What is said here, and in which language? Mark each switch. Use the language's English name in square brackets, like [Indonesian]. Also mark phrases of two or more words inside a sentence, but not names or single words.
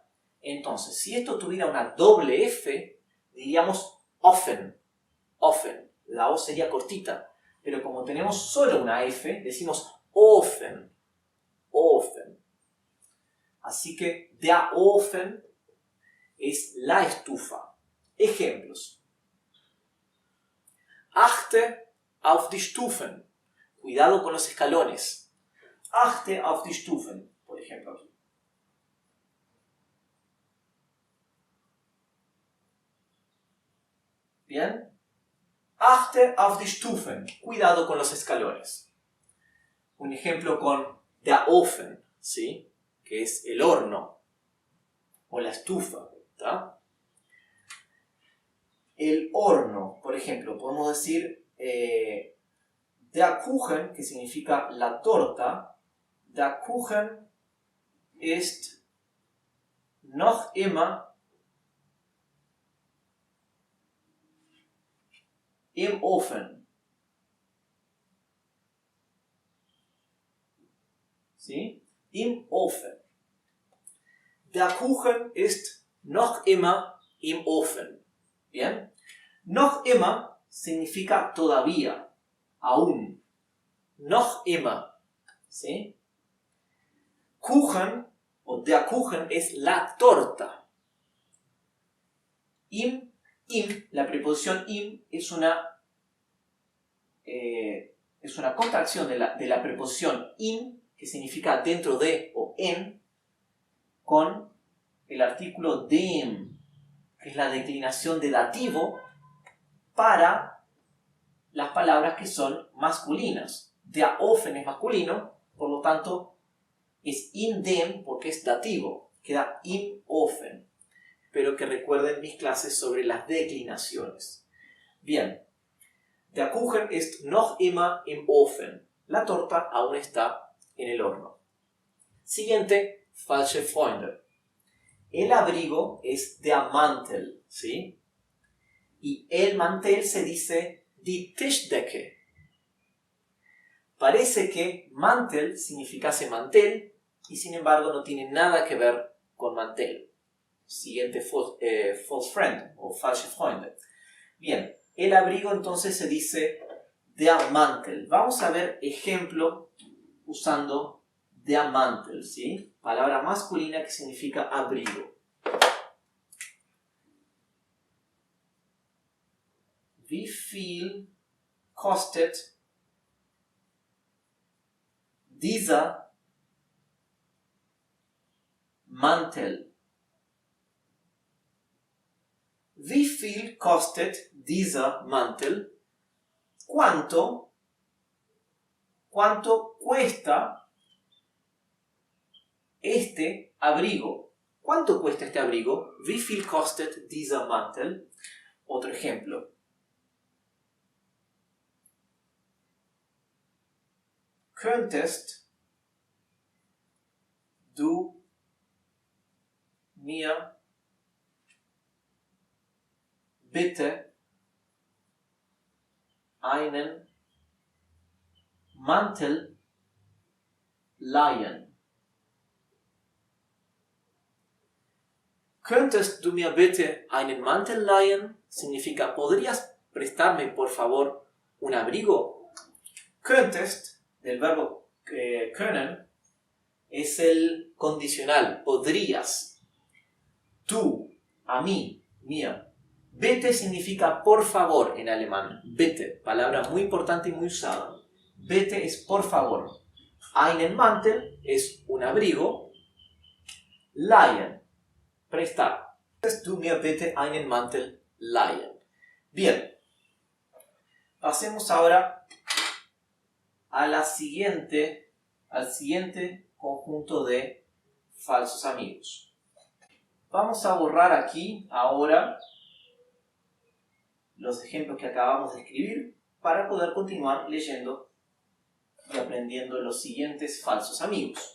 [Spanish] Entonces, si esto tuviera una doble F, diríamos [German] offen, offen. [Spanish] La O sería cortita, pero como tenemos solo una F, decimos [German] offen, offen. [Spanish] Así que [German] der Ofen [Spanish] es la estufa. Ejemplos. [German] Achte auf die Stufen. [Spanish] Cuidado con los escalones. [German] Achte auf die Stufen, [Spanish] por ejemplo aquí. Bien. [German] Achte auf die Stufen. [Spanish] Cuidado con los escalones. Un ejemplo con [German] der Ofen, [Spanish] ¿sí? Que es el horno o la estufa, ¿tá? El horno, por ejemplo, podemos decir [German] der Kuchen, [Spanish] que significa la torta. [German] Der Kuchen ist noch immer im Ofen. [Spanish] ¿Sí? [German] Im Ofen. Der Kuchen ist noch immer im Ofen. [Spanish] ¿Bien? [German] Noch immer [Spanish] significa todavía, aún. [German] Noch immer. [Spanish] ¿Sí? Kuchen o [German] der Kuchen [Spanish] es la torta. Im, la preposición im es una contracción de la preposición in, que significa dentro de o en, con el artículo dem, que es la declinación de dativo para las palabras que son masculinas. [German] Der Ofen [Spanish] es masculino, por lo tanto es [German] in dem [Spanish] porque es dativo, queda [German] im Ofen. [Spanish] Espero que recuerden mis clases sobre las declinaciones. Bien, [German] der Kuchen ist noch immer im Ofen. [Spanish] La torta aún está en el horno. Siguiente, [German] falsche Freunde. [Spanish] El abrigo es [German] der Mantel, [Spanish] ¿sí? Y el mantel se dice [German] die Tischdecke. [Spanish] Parece que Mantel significase mantel y sin embargo no tiene nada que ver con mantel. Siguiente, [English] false friend [Spanish] o [German] falsche Freunde. [Spanish] Bien, el abrigo entonces se dice [German] der Mantel. [Spanish] Vamos a ver ejemplo usando [German] der Mantel, [Spanish] ¿sí? Palabra masculina que significa abrigo. [German] Wie viel kostet dieser Mantel? Wie viel kostet dieser Mantel? [Spanish] ¿Cuánto cuesta este abrigo? ¿Cuánto cuesta este abrigo? [German] Wie viel kostet dieser Mantel? [Spanish] Otro ejemplo. [German] Könntest du mir bitte einen Mantel leihen? Könntest du mir bitte einen Mantel leihen? [Spanish] Significa, ¿podrías prestarme por favor un abrigo? Könntest, del verbo können es el condicional, podrías. Tú, a mí, mir. Bitte significa por favor en alemán. Bitte, palabra muy importante y muy usada. Bitte es por favor. [German] Einen Mantel [Spanish] es un abrigo. Leihen, prestar. [German] Du mir bitte einen Mantel leihen. [Spanish] Bien. Pasemos ahora al siguiente conjunto de falsos amigos. Vamos a borrar aquí ahora los ejemplos que acabamos de escribir para poder continuar leyendo y aprendiendo los siguientes falsos amigos.